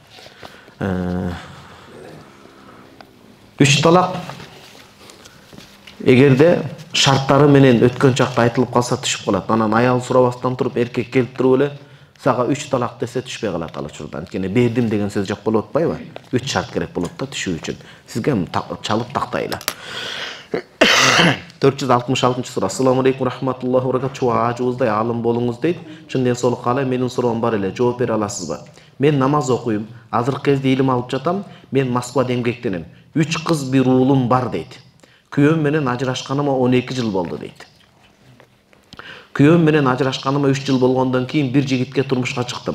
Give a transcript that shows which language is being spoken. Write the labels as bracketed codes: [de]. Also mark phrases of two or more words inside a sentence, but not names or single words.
[ky] 3 талак эгерде шарттары менен өткөн чакта айтылып калса түшүп калат. Анан аял сурабастан туруп, эркек келип туруп эле сага 3 талак десе түшпөй калат ал учурда. Анткени бердим деген сөз жок болуп атпайбы? 3 шарт керек болот да түшүү үчүн. Сизге чалып тактайлы. 466 сура. [ar] السلام عليكم ورحمة الله وبركاته. [ky] Ажууздай алым болуңуз дейт. Чын ден соолук каалайм, менин суроом бар эле. Жооп бере аласызбы? Мен намаз окуйм. Азыркы кезде илим алып жатам. Мен Москвада эмгектенем. 3 кыз, 1 уулум бар дейт. Күйөөм менен ажырашканыма 12 жыл болду дейт. Күйөөм менен ажырашканыма 3 жыл болгондон кийин бир жигитке турмушка чыктым.